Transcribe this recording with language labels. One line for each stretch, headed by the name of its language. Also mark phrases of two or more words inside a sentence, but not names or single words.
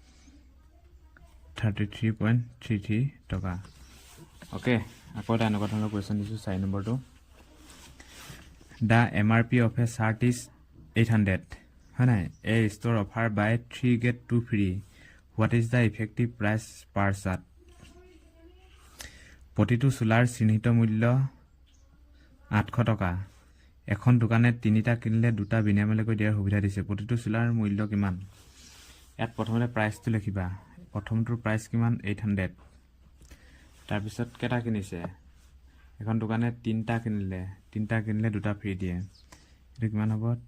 Assamese: 33.33 টকা ওকে আকৌ এটা এনেকুৱা ধৰণৰ কোৱেশ্চন দিছোঁ 4 নম্বৰটো
English: The MRP of a shirt is 800
Assamese: হয় নাই
English: a store offer buy 3 get 2 free what is the effective price per shirt
Assamese: প্ৰতিটো চোলাৰ চিহ্নিত মূল্য 800 টকা এখন দোকানে তিনিটা কিনিলে দুটা বিনামূলীয়াকৈ দিয়াৰ সুবিধা দিছে প্ৰতিটো চোলাৰ মূল্য কিমান ইয়াত প্ৰথমতে প্ৰাইচটো লিখিবা প্ৰথমটোৰ প্ৰাইচ কিমান 800 তাৰপিছত কেটা কিনিছে এখন দোকানে তিনিটা কিনিলে দুটা ফ্ৰী দিয়ে এটা কিমান হ'ব